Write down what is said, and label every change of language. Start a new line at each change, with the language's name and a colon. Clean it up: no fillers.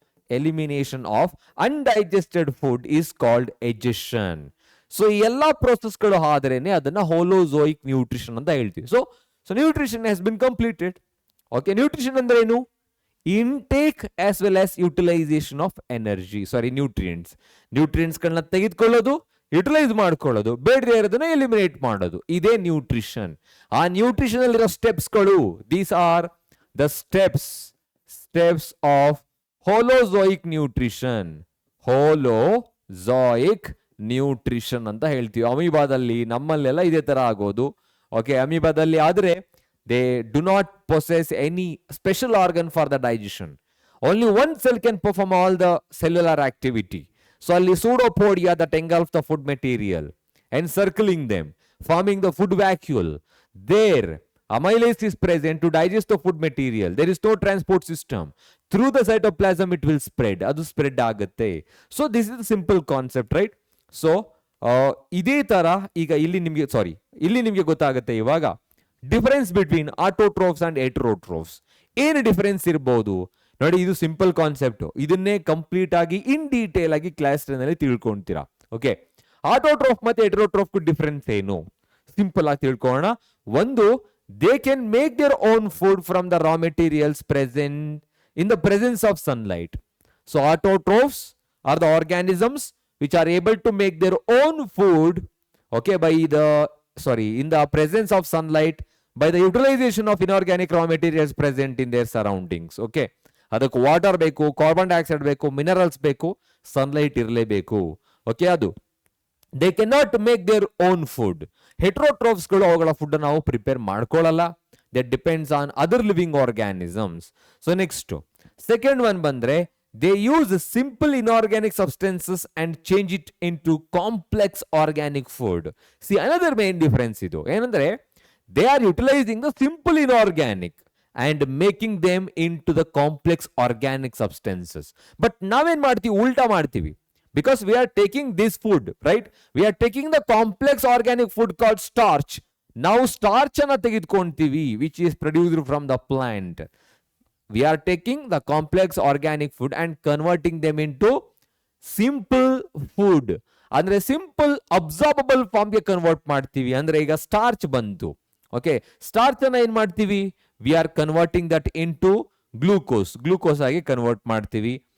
English: elimination of undigested food is called digestion.
Kannada: So ಈ ಎಲ್ಲಾ ಪ್ರೋಸೆಸ್ಗಳು ಆದ್ರೇನೆ ಅದನ್ನ ಹೋಲೋಜೋಯಿಕ್ ನ್ಯೂಟ್ರಿಷನ್ ಅಂತ ಹೇಳ್ತೀವಿ.
English: So nutrition has been completed.
Kannada: Okay, nutrition ಅಂದ್ರೆ ಏನು?
English: intake as well as utilisation of energy, sorry nutrients ಗಳನ್ನ
Kannada: ತೆಗೆದುಕೊಳ್ಳೋದು, utilise ಮಾಡ್ಕೊಳ್ಳೋದು, ಬೇಡದೇ ಇರೋದನ್ನ ಎಲಿಮಿನೇಟ್ ಮಾಡೋದು,
English: ಇದೇ ನ್ಯೂಟ್ರಿಷನ್.
Kannada: ಆ ನ್ಯೂಟ್ರಿಷನ್ ಅಲ್ಲಿರೋ ಸ್ಟೆಪ್ಸ್ಗಳು,
English: These are the steps of holozoic nutrition.
Kannada: holozoic nutrition ಅಂತ ಹೇಳ್ತೀವಿ. ಅಮೀಬಾದಲ್ಲಿ, ನಮ್ಮಲ್ಲೆಲ್ಲ ಇದೇ ತರ ಆಗೋದು. ಓಕೆ, ಅಮೀಬಾದಲ್ಲಿ ಆದ್ರೆ
English: they do not possess any special organ for the digestion. Only one cell can perform all the cellular activity. So
Kannada: ಅಲ್ಲಿ
English: pseudopodia that engulf the food material encircling them, forming the food vacuole. There amylase is present to digest the food material. There is no transport system. Through the cytoplasm it will spread.
Kannada: Adu spread ಆಗುತ್ತೆ.
English: So this is a simple concept, right?
Kannada: So ಇದೇ ತರ ಈಗ ಇಲ್ಲಿ ನಿಮಗೆ ಗೊತ್ತಾಗುತ್ತೆ ಇವಾಗ
English: Difference between autotrophs and heterotrophs.
Kannada: ಏನು difference ಇರಬಹುದು ನೋಡಿ, ಇದು ಸಿಂಪಲ್ ಕಾನ್ಸೆಪ್ಟ್. ಇದನ್ನೇ ಕಂಪ್ಲೀಟ್ ಆಗಿ ಇನ್ ಡೀಟೇಲ್ ಆಗಿ ಕ್ಲಾಸ್ 10 ಅಲ್ಲಿ ತಿಳ್ಕೊಂತೀರಾ. ಓಕೆ, ಆಟೋಟ್ರೋಫ್ ಮತ್ತೆ ಹೆಟೆರೋಟ್ರೋಫ್ ಡಿಫರೆನ್ಸ್ ಏನು ಸಿಂಪಲ್ ಆಗಿ ತಿಳ್ಕೊಳ್ಳೋಣ. ಒಂದು,
English: they can make their own food from the raw materials present in the presence of sunlight. So autotrophs are the organisms which are able to make their own food, okay, in the presence of sunlight, by the utilization of inorganic raw materials present in their surroundings.
Kannada: Okay, ಅದಕ್ಕೆ water ಬೇಕು, carbon dioxide ಬೇಕು, minerals ಬೇಕು, sunlight ಇರಲೇಬೇಕು.
English: Okay, ಅದು they can not make their own food. ಹೆಟ್ರೋಟ್ರೋಫ್ಸ್ಗಳು
Kannada: ಅವುಗಳ food ನಾವು prepare ಮಾಡ್ಕೊಳ್ಳಲ್ಲ.
English: That depends on other living organisms. So next second one
Kannada: ಬಂದ್ರೆ,
English: They use simple inorganic substances and change it into complex organic food. See another main difference
Kannada: ಇದು ಏನಂದ್ರೆ,
English: They are utilising the simple inorganic and making them into the complex organic substances.
Kannada: But ನಾವೇನ್ ಮಾಡ್ತೀವಿ, ಉಲ್ಟಾ ಮಾಡ್ತೀವಿ.
English: Because we are taking this food, right? We are taking the complex organic food called starch. Now starch
Kannada: ಅನ್ನ ತೆಗೆದುಕೊಂತೀವಿ,
English: which is produced from the plant. We are taking the complex organic food and converting them into simple food.
Kannada: ಅಂದ್ರೆ simple ಅಬ್ಸಾರ್ಬಬಲ್ ಫಾರ್ಮ್ಗೆ convert ಮಾಡ್ತೀವಿ. ಅಂದ್ರೆ ಈಗ starch ಬಂತು.
English: okay, starch
Kannada: ಅನ್ನ ಏನ್ ಮಾಡ್ತೀವಿ,
English: we are converting that into glucose
Kannada: ಆಗಿ ಕನ್ವರ್ಟ್ ಮಾಡ್ತೀವಿ.